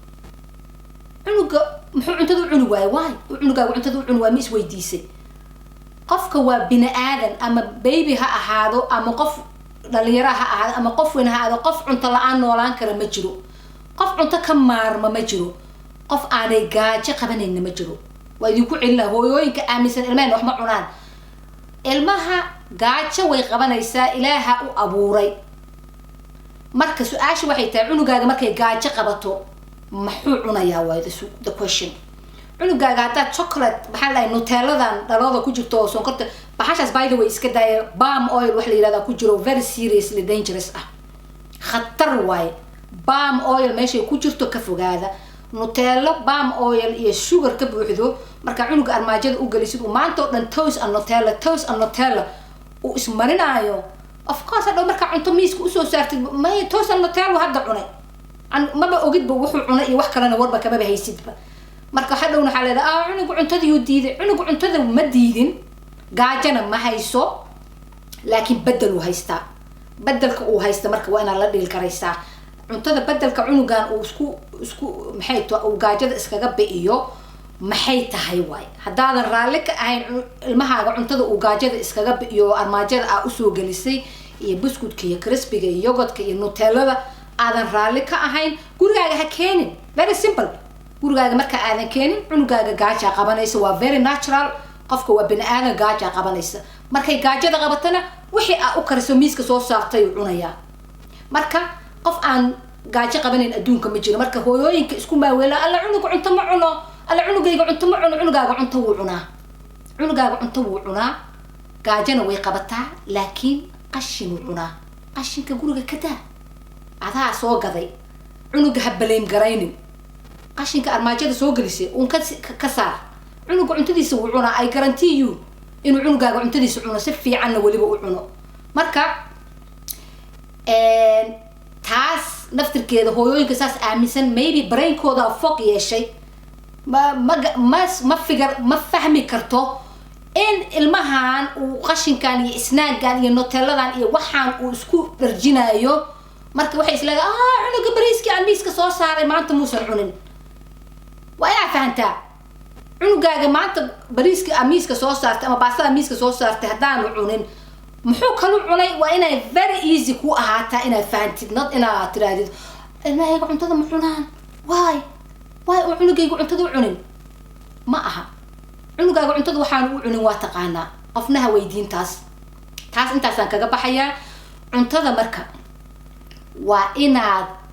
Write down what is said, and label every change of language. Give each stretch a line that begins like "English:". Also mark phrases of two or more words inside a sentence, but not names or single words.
Somali: cunuga muxuu cuntada cuni waaye waay cunugaaga cuntada cuni waaye ma is weydiisay qofka waa bini aadan ama baby ha ahaado ama qof dhalinyaro ha ahaado ama qof weyn ha ahaado qof cunto la-aan noolaan kara ma jiro qof cunto ka maarma ma jiro qof aanay gaajo qabanayna ma jiro waa idinku celina hooyooyinka aaminsan ilmahena wax ma cunaan ilmaha gaajo way qabanaysaa ilaaha u abuuray marka su-aasha waxay tahay cunugaaga markay gaajo qabato muxuu cunayaa waa
English: the question
Somali: cunugaaga haddaad chocolate maxaa la dhahay nutelladan dhalooda ku jirto oo sonkorta baxashaas
English: by the way
Somali: iska daaya
English: palm oil
Somali: wax la yirahdaa ku jiro
English: very seriously dangerous
Somali: ah khatar waaye
English: palm oil
Somali: meeshay ku jirto ka fogaada nutella
English: palm oil
Somali: iyo sugar ka buuxdo marka cunuga armaajada u galisid uu maanta oo dhan
English: toast and nutella
Somali: uu ismarinayo
English: of course
Somali: hadhow marka cunto miiska usoo saartid may
English: toast and nutella
Somali: hadda cunay maba ogidba wuxuu cunay iyo wax kalena warba kamaba haysidba marka hadhowna waxaa leedahay cunuga cuntadii uu diiday cunuga cuntada ma diidin gaajana ma hayso laakiin bedel uu haystaa bedelka uu haysta marka waa inaad la dhiil karaysaa cuntada bedelka cunugan uu isku maxay uu gaajada iskaga bi'iyo maxay tahay waay haddaadan raalli ka ahayn ilmahaaga cuntada uu gaajada iskaga bi'iyo armaajada aa usoo gelisay iyo buskudka iyo crispiga iyo yogodka iyo nutellada aadan raalli ka ahayn gurigaaga ha keenin
English: very simple
Somali: gurigaaga marka aadan keenin cunugaaga gaaja qabanaysa waa
English: very natural
Somali: qofka waa bini aadan gaaja qabanaysa markay gaajada qabatana wixii aa u kariso miiska soo saartay uu cunayaa marka qof aan gaajo qabanayn adduunka ma jiro marka hooyooyinka isku maaweela alla cunuga cunto ma cuno alla cunugayga cunto ma cuno cunugaaga cunto wuu cunaa gaajana way qabataa laakiin qashin wuu cunaa qashinka guriga ka daa adaa soo gaday cunuga ha baleym garaynin qashinka armaajada soo gelisay uun ka saar cunuga cuntadiisa wuu cunaa
English: I guarantee you
Somali: inuu cunugaaga cuntadiisa cuno si fiicanna weliba u cuno marka taas naftirkeeda hooyooyinka saas aaminsan
English: maybe brainkooda
Somali: fog yeeshay ma fahmi karto in ilmahan uu qashinkan iyo snaagan iyo nutelladan iyo waxaan uu isku dharjinayo marka waxay isleedahay cunuga bariiskii aan miiska soo saaray maanta muusan cunin waa inaad fahantaa cunugaaga maanta bariiskii aan miiska soo saartay ama baastada miiska soo saartay haddaanu cunin muxuu kalu cunay waa inay
English: very easy
Somali: ku ahaataa inaad fahantid not inaad tirahdid ilmahayga cuntada ma cunaan why uu cunugayga cuntada u cunin ma aha cunugaaga cuntada waxaan u cunin waa taqaanaa qofnaha weydiintaas taas intaasaan kaga baxayaa cuntada marka waa inaad